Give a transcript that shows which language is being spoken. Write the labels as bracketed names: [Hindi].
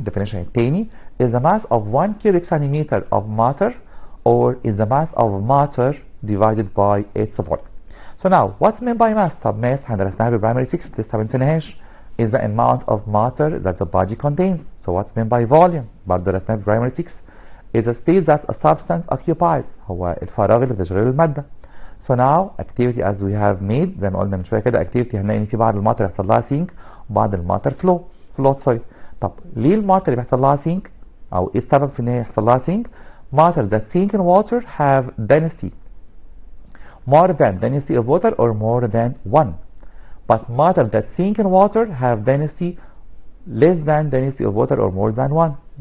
[English] definition [Arabic] التاني [English] is the mass of 1 cubic centimeter of matter or is the mass of matter divided by its volume. So now what's meant by mass؟ [Arabic] طب mass هندرسناها بالبرايمري 6 لسه ما نسيناهاش. [English] is the amount of matter that the body contains. So what's meant by volume؟ [Arabic] برضه درسناها في [English] primary 6 is a space that a substance occupies. [Arabic] هو الفراغ اللي بتشغله المادة. [English] So now activity as we have made [Arabic] زي ما قلنا من شوية كده activity هنلاقي ان في بعض الماتر يحصل لها sink وبعض الماتر float سوري. طب ليه الماتر اللي بيحصل لها sink او ايه السبب في ان هي يحصل لها sink؟ [English] matter that sink in water have density more than density of water or more than 1. But matter that sink in water have density less than density of water or more than 1.